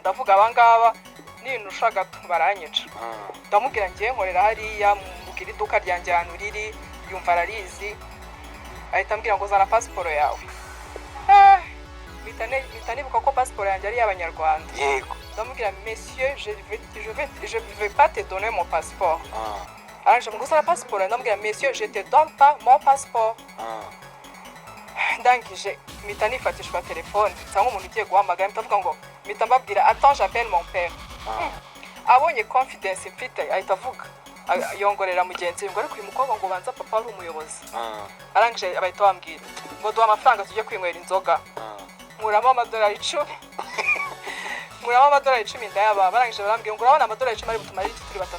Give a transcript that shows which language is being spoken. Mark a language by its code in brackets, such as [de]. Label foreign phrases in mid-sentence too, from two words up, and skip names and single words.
[rw] Ndavuga abangaba ninusha gato baranyica. Ndamubwira ngiye nkorera hariya mubwira iduka ryanjye ahantu riri, yumva ararizi. Ahita ambwira ngo zana passport yawe. Bitanibuka ko passport yanjye ari y'abanyarwanda. Yego [fr] ndamubwira monsieur je vais pas te donner mon passeport. [rw] Aranje ngo zana passport. [fr] Ndamubwira monsieur je te donne pas mon passeport. [rw] Ndangije mpita nifatishwa telefone cyangwa umuntu ugiye guhamagara, mpitavuga ngo mpita mbabwira [fr] attends j'appelle mon père. [rw] Abonye confidence mfite ahita avuga yongorera mugenzi ngo ariko uyu mukobwa ngo banza papa ari umuyobozi. Arangije abahita bambwira ngo duha amafaranga tujye kwinywera inzoga. Muramo amadolari 10. Muramo amadolari 10 ndayaba. Barangije barambwira ngo urabona amadolari 10 ari butumari turi batatu.